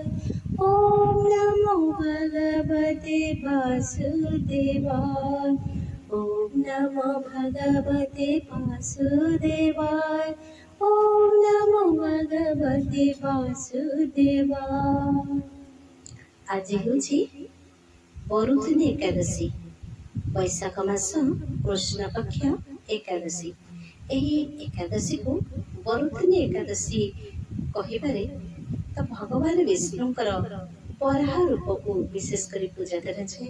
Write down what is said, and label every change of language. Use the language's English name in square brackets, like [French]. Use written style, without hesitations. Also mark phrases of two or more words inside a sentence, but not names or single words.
[Sanskrit] ॐ नमो भगवते वासुदेवाय। ॐ नमो भगवते वासुदेवाय। ॐ नमो भगवते वासुदेवाय। [Odia] आज ହେଉଛି ବରୁଥିନି ଏକାଦଶୀ। ବୈଶାଖ ମାସ କୃଷ୍ଣ ପକ୍ଷ ଏକାଦଶୀ। ଏହି ଏକାଦଶୀକୁ ବରୁଥିନି ଏକାଦଶୀ କହିବାରେ ତ ଭଗବାନ ବିଷ୍ଣୁଙ୍କର ବରାହ ରୂପକୁ ବିଶେଷ କରି ପୂଜା କରାଯାଏ।